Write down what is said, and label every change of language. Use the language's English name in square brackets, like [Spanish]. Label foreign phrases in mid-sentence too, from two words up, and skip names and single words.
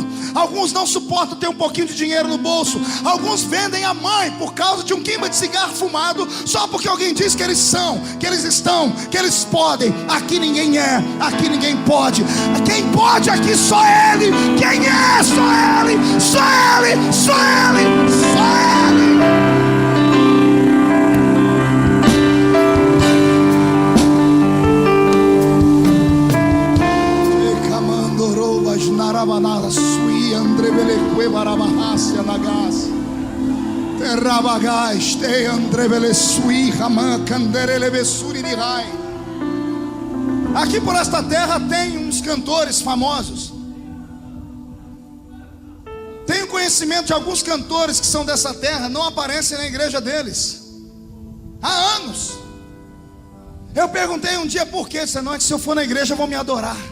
[Portuguese] Alguns não suportam ter um pouquinho de dinheiro no bolso. Alguns vendem a mãe por causa de um queima de cigarro fumado, só porque alguém diz que eles são, que eles estão, que eles podem. Aqui ninguém é, aqui ninguém pode. Quem pode aqui só ele. Quem é? Só ele. Só ele. Só ele. Só ele. Sui andrebele barabahasia nagas terrabagais te andrebele sui raman canderele besuri de rai. Aqui por esta terra tem uns cantores famosos. Tenho conhecimento de alguns cantores que são dessa terra, não aparecem na igreja deles há anos. Eu perguntei um dia por quê. Disse: não, é que se eu for na igreja vão me adorar.